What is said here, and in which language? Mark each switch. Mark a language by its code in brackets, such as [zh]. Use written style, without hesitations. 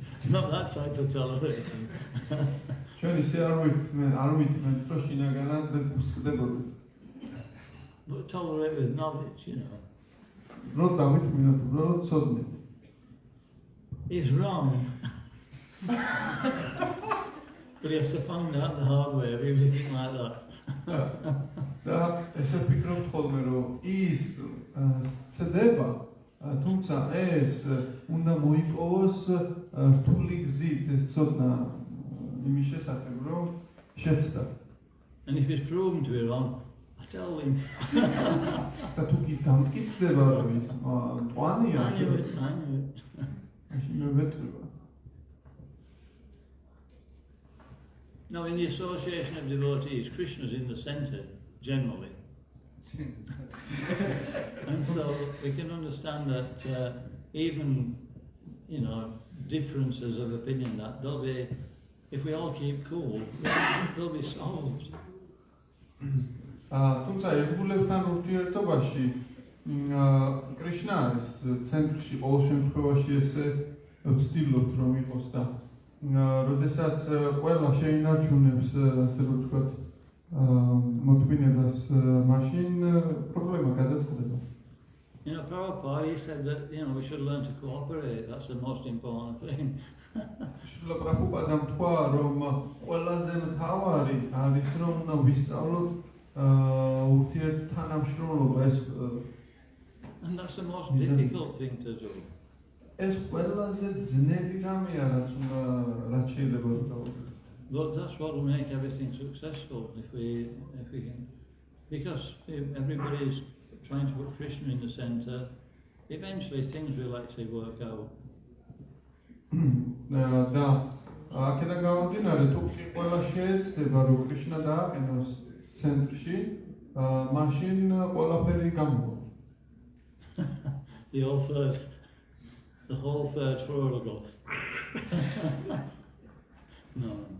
[en] Not that type of tolerating. [ka] ჩვენ ისე არ ვითმენთ, რომ შინაგანად გუსკდებოდი. [en] But tolerate with knowledge, you know. [ka] რომ დავითმინოთ, უბრალოდ ცოდნე. [en] He's wrong. But he has to find out the hard way, if he was anything like that. [ka] და ესე ვფიქრობთ ხოლმე, რომ ის ცდება, თუმცა ეს უნდა მოიპოვოს რთული გზით, ეს ცოდნა იმის შესახებ, რომ შეცდა. [en] And if it's proven to be wrong, I tell him. [ka] და თუ კი დამტკიცდება, რომ ის მწვანეა, [en] I knew it. [ka] მაშინ მე ვეტყვი. [en] Now, in the association of devotees, Krishna's in the center, generally. And so we can understand that even, differences of opinion, that they'll be, if we all keep cool, they'll be solved. [ka] თუმცა ერთგულებთან ურთიერთობაში კრიშნა არის ცენტრში ყოველ შემთხვევაში ესე ვცდილობთ რომ იყოს და როდესაც ყველა შეინარჩუნებს ასე რომ ვთქვათ მოთმინებას მაშინ პრობლემა გადაწყდება. [en] Prabhupada, he said that, we should learn to cooperate. That's the most important thing. [ka] Shila Prabhupada თქვა რომ ყველაზე მთავარი არის რომ უნდა ვისწავლოთ ურთიერთთანამშრომლობა ეს [en] And that's the most difficult thing to do. [ka] ეს ყველაზე ძნელი რამეა რაც შეიძლება დავუდგეთ. [en] But that's what will make everything successful if we can, because if everybody is trying to put Krishna in the center, eventually things will actually work out. [ka] და აქედან გამომდინარე თუ ყველა შეეცდება რომ კრიშნა დააყენოს ცენტრში, მაშინ ყველაფერი გამოვა. [en] The whole third floor will go. No.